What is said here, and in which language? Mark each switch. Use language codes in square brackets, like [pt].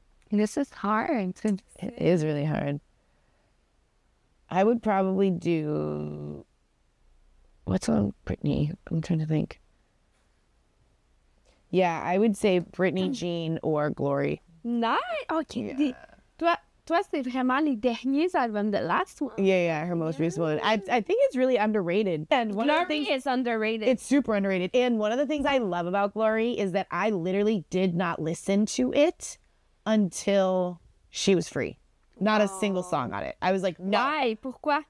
[en] This is hard. It is really hard. I would probably do. What's on Britney? I'm trying to think. Yeah, I would say Britney Jean or Glory. Nice. OK. [fr] Toi, c'est vraiment les derniers albums de [en] last one. Yeah, her most recent one. I think it's really underrated. And one of the Glory things, is underrated. it's super underrated. And one of the things I love about Glory is that I literally did not listen to it until she was free. Not a single song on it. I was like, no. Why? [fr] Pourquoi?